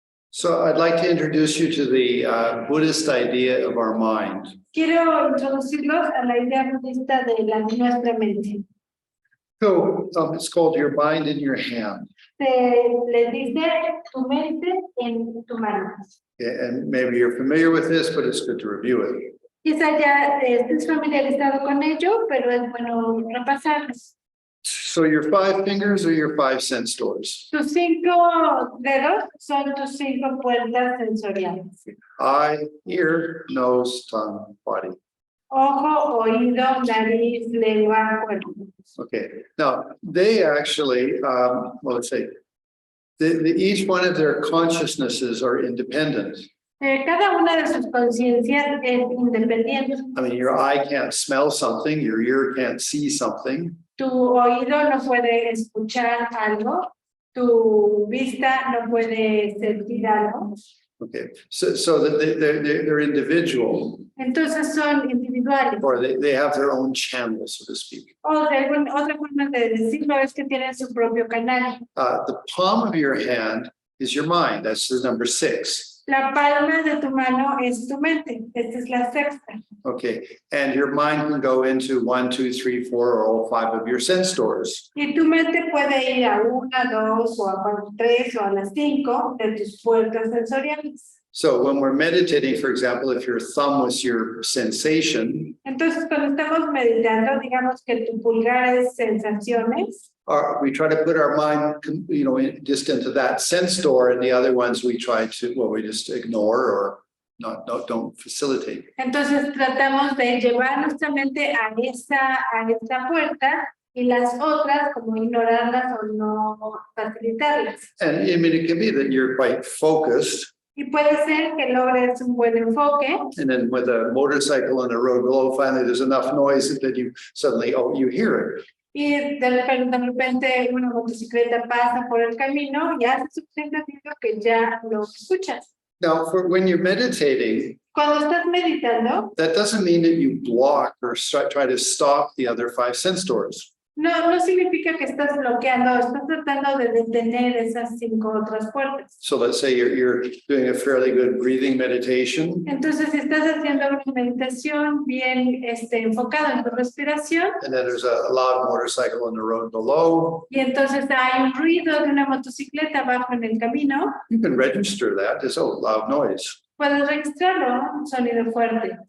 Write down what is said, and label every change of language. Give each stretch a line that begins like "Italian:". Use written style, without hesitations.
English: So I'd like to introduce you to the Buddhist idea of our mind.
Spanish: Quiero introducirlos a la idea budista de nuestra mente.
English: So it's called your mind in your hand.
Spanish: Le dice tu mente en tu mano.
English: And maybe you're familiar with this, but it's good to review it.
Spanish: Quizá ya estés familiarizado con ello, pero es bueno repasarlos.
English: So your 5 fingers are your 5 sense doors.
Spanish: Tus 5 dedos son tus 5 puertas sensoriales.
English: Eye, ear, nose, tongue, body.
Spanish: Ojo, oído, nariz, lengua, cuerpo.
English: Okay. Now they actually, well, let's say, each one of their consciousnesses are independent.
Spanish: Cada una de sus conciencias es independiente.
English: I mean, your eye can't smell something, your ear can't see something.
Spanish: Tu oído no puede escuchar algo, tu vista no puede sentir algo.
English: Okay, so that they're individual,
Spanish: Entonces son individuales.
English: or they have their own channel, so to speak.
Spanish: O de otra forma de decirlo es que tienen su propio canal.
English: The palm of your hand is your mind. That's the number 6.
Spanish: La palma de tu mano es tu mente. Esta es la sexta.
English: Okay, and your mind can go into 1, 2, 3, 4, or all 5 of your sense doors.
Spanish: Y tu mente puede ir a 1, 2, o a 3, o a las 5 de tus puertas sensoriales.
English: So when we're meditating, for example, if your thumb was your sensation,
Spanish: Entonces, cuando estamos meditando, digamos que tu pulgar es sensaciones.
English: we try to put our mind, just into that sense door, and the other ones we try to, well, we just ignore or don't facilitate.
Spanish: Entonces, tratamos de llevar nuestra mente a esta puerta y las otras, como ignorarlas o no facilitarlas.
English: And I mean, it can be that you're quite focused.
Spanish: Y puede ser que logres un buen enfoque.
English: And then with a motorcycle on the road below, finally there's enough noise that you suddenly, you hear it.
Spanish: Y de repente una motocicleta pasa por el camino y hace suficiente ruido que ya lo escuchas.
English: Now, for when you're meditating,
Spanish: Cuando estás meditando,
English: that doesn't mean that you block or try to stop the other 5 sense doors.
Spanish: no significa que estás bloqueando, estás tratando de detener esas 5 otras puertas.
English: So let's say you're doing a fairly good breathing meditation,
Spanish: Entonces, si estás haciendo una meditación bien enfocada en tu respiración,
English: and then there's a loud motorcycle on the road below.
Spanish: y entonces hay un ruido de una motocicleta abajo en el camino,
English: You can register that as loud noise.
Spanish: puedes registrarlo, un sonido fuerte.